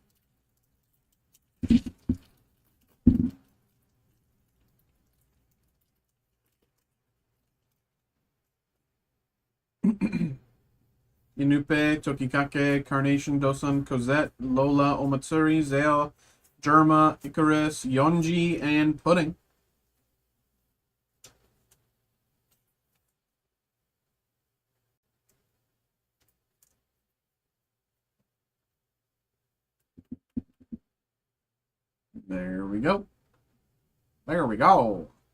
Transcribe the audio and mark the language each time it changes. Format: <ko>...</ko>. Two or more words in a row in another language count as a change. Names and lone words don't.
<en>Inupe, Tokikake, Carnation, Dosan, Cosette, Lola, Omatsuri, Zeo, Germa, Icarus, Yonji, and Pudding. There we go. There we go.</en>